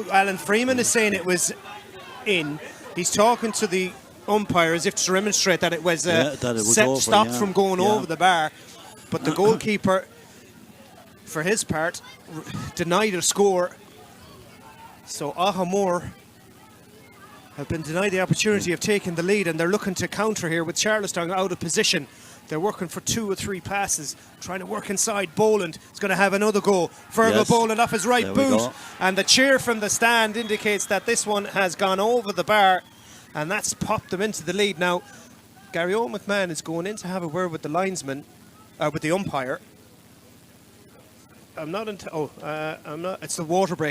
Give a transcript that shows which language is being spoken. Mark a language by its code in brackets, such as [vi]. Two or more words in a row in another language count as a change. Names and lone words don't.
[en] Alan Freeman is saying it was in. He's talking to the umpire as if to remonstrate that it was, stopped from going over the bar, but the goalkeeper for his part denied a score, so Aghamore have been denied the opportunity of taking the lead, and they're looking to counter here with Charlestown out of position. They're working for 2 or 3 passes, trying to work inside. Boland is going to have another go. Fergal Boland off his right boot, and the cheer from the stand indicates that this one has gone over the bar, and that's popped them into the lead. Now, Gary O'McMahon is going in to have a word with the linesman, with the umpire. I'm not. It's the water break.